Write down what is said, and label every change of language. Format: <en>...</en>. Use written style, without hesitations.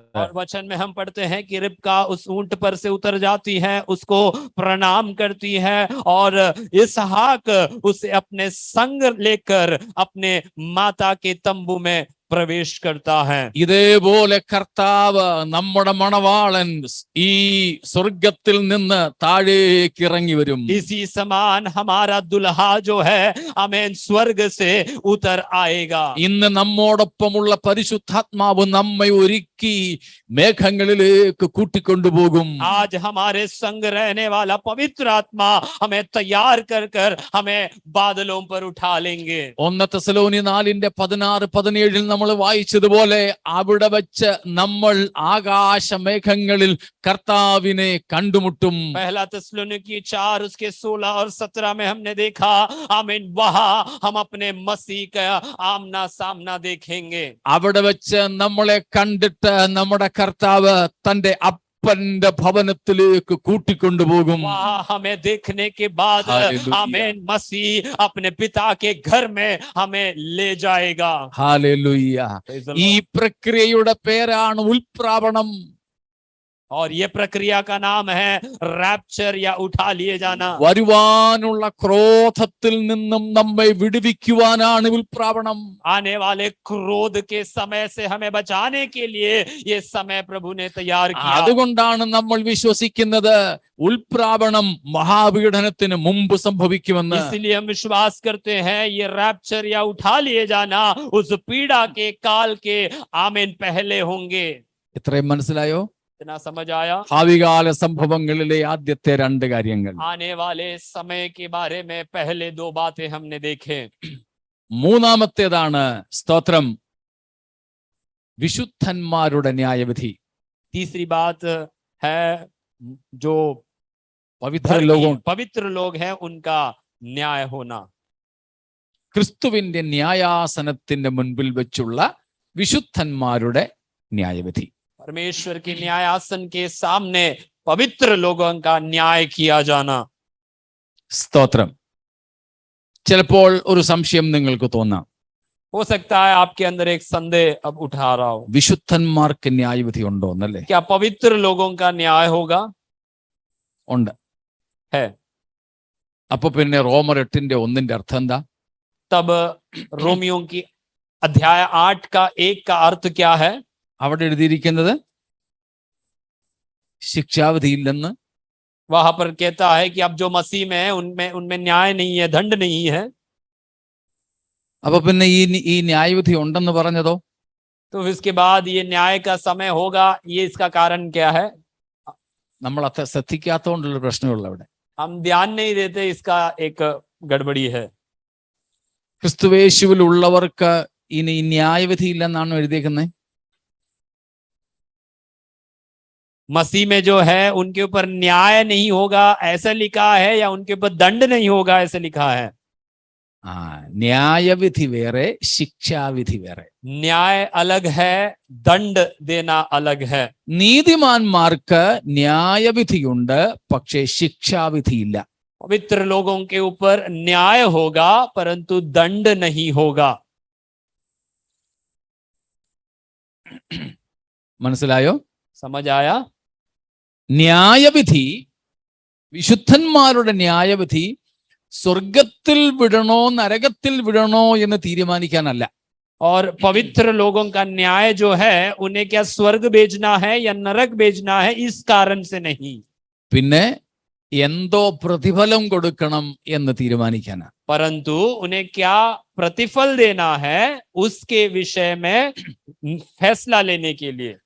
<hi>और वचन में हम पढ़ते हैं कि रिबका उस ऊंट पर से उतर जाती है, उसको प्रणाम करती है और इसहाक उसे अपने संग लेकर अपने माता के तंबू में प्रवेश करता है.</hi> <ml>ഇതേപോലെ കർത്താവ് നമ്മുടെ മണവാളൻ ഈ സ്വർഗത്തിൽ നിന്ന് താഴേക്ക് ഇറങ്ങി വരും.</ml> <hi>इसी समान हमारा दुल्हा जो है आमीन स्वर्ग से उतर आएगा.</hi> <ml>ഇന്ന് നമ്മോടൊപ്പമുള്ള പരിശുദ്ധാത്മാവ് നമ്മെ ഒരുക്കി മേഘങ്ങളിലേക്ക് കൂട്ടിക്കൊണ്ടുപോകും.</ml> <hi>आज हमारे संग रहने वाला पवित्र आत्मा हमें तैयार कर हमें बादलों पर उठा लेंगे.</hi> <ml>1 തെസ്സലോനി 4:16-17 നമ്മൾ വായിച്ചതുപോലെ അവിടെ വെച്ച് നമ്മൾ ആകാശമേഘങ്ങളിൽ കർത്താവിനെ കണ്ടുമുട്ടും.</ml> <hi>पहला थिस्सलुनीकी 4 उसके 16 और 17 में हमने देखा, आमीन, वहां हम अपने मसीह का आमना सामना देखेंगे.</hi> <ml>അവിടെ വെച്ച് നമ്മളെ കണ്ടിട്ട് നമ്മുടെ കർത്താവ് തന്റെ അപ്പന്റെ ഭവനത്തിലേക്ക് കൂട്ടിക്കൊണ്ടുപോകും.</ml> <hi>वहां हमें देखने के बाद हालेलुया। आमीन, मसीह अपने पिता के घर में हमें ले जाएगा.</hi> <ml>ഹല്ലേലൂയ.</ml> <en>Praise the</en> <ml>ഈ</ml> <en>Lord.</en> <ml>പ്രക്രിയയുടെ പേരാണ് ഉൽപ്രാവണം.</ml> <hi>और ये प्रक्रिया का नाम है रैप्चर या उठा लिए जाना.</hi> <ml>വരുവാനുള്ള ക്രോധത്തിൽ നിന്നും നമ്മെ വിടുവിക്കുവാനാണ് ഉൽപ്രാവണം.</ml> <hi>आने वाले क्रोध के समय से हमें बचाने के लिए ये समय प्रभु ने तैयार किया.</hi> <ml>അതുകൊണ്ടാണ് നമ്മൾ വിശ്വസിക്കുന്നത് ഉൽപ്രാവണം മഹാപീഡനത്തിന് മുമ്പ് സംഭവിക്കുമെന്ന്.</ml> <hi>इसलिए हम विश्वास करते हैं ये रैप्चर या उठा लिए जाना उस पीड़ा के काल के आमीन पहले होंगे.</hi> <ml>ഇത്രയും മനസ്സിലായോ?</ml> <hi>इतना समझ आया?</hi> <ml>ഭാവികാല സംഭവങ്ങളിലെ ആദ്യത്തെ രണ്ട് കാര്യങ്ങൾ.</ml> <hi>आने वाले समय के बारे में पहले 2 बातें हमने देखे.</hi> <ml>മൂന്നാമത്തേതാണ് സ്തോത്രം വിശുദ്ധന്മാരുടെ ന്യായവിധി.</ml> <hi>तीसरी बात है जो पवित्र लोग हैं उनका न्याय होना.</hi> <ml>ക്രിസ്തുവിന്റെ ന്യായാസനത്തിന്റെ മുൻപിൽ വെച്ചുള്ള വിശുദ്ധന്മാരുടെ ന്യായവിധി.</ml> <hi>परमेश्वर के न्यायासन के सामने पवित्र लोगों का न्याय किया जाना.</hi> <ml>സ്തോത്രം. ചിലപ്പോൾ ഒരു സംശയം നിങ്ങൾക്ക് തോന്നാം,</ml> <hi>हो सकता है आपके अंदर एक संदेह अब उठा रहा हो,</hi> <ml>വിശുദ്ധന്മാർക്ക് ന്യായവിധി ഉണ്ടോ എന്നല്ലേ?</ml> <hi>क्या पवित्र लोगों का न्याय होगा?</hi> <ml>ഉണ്ട്.</ml> <hi>है.</hi> <ml>അപ്പൊ പിന്നെ റോമർ 8:1 അർത്ഥം എന്താ?</ml> <hi>तब रोमियों की अध्याय 8 का 1 का अर्थ क्या है?</hi> <ml>അവിടെ എഴുതിയിരിക്കുന്നത് ശിക്ഷാവിധിയില്ലെന്ന്.</ml> <hi>वहां पर कहता है कि अब जो मसीह में है उनमें न्याय नहीं है, दंड नहीं है.</hi> <ml>അപ്പൊ പിന്നെ ഈ ന്യായവിധി ഉണ്ടെന്ന് പറഞ്ഞതോ?</ml> <hi>तो इसके बाद ये न्याय का समय होगा, ये इसका कारण क्या है?</hi> <ml>നമ്മൾ അത്ര ശ്രദ്ധിക്കാത്തതുകൊണ്ടുള്ള പ്രശ്നമുള്ള അവിടെ.</ml> <hi>हम ध्यान नहीं देते, इसका एक गड़बड़ी है.</hi> <ml>ക്രിസ്തുവേശുവിൽ ഉള്ളവർക്ക് ഇനി ന്യായവിധി ഇല്ലെന്നാണ് എഴുതിയേക്കുന്നത്.</ml> <hi>मसीह में जो है उनके ऊपर न्याय नहीं होगा ऐसा लिखा है, या उनके ऊपर दंड नहीं होगा ऐसा लिखा है?</hi> <ml>ന്യായവിധി വേറെ, ശിക്ഷാവിധി വേറെ.</ml> <hi>न्याय अलग है, दंड देना अलग है.</hi> <ml>നീതിമാന്മാർക്ക് ന്യായവിധിയുണ്ട്, പക്ഷേ ശിക്ഷാവിധിയില്ല.</ml> <hi>पवित्र लोगों के ऊपर न्याय होगा परंतु दंड नहीं होगा.</hi> <ml>മനസ്സിലായോ?</ml> <hi>समझ आया?</hi> <ml>ന്യായവിധി, വിശുദ്ധന്മാരുടെ ന്യായവിധി സ്വർഗത്തിൽ വിടണോ നരകത്തിൽ വിടണോ എന്ന് തീരുമാനിക്കാനല്ല.</ml> <hi>और पवित्र लोगों का न्याय जो है उन्हें क्या स्वर्ग भेजना है या नरक भेजना है इस कारण से नहीं.</hi> <ml>പിന്നെ എന്തോ പ്രതിഫലം കൊടുക്കണം എന്ന് തീരുമാനിക്കാനാ.</ml> <hi>परंतु उन्हें क्या प्रतिफल देना है उसके विषय में फैसला लेने के लिए.</hi>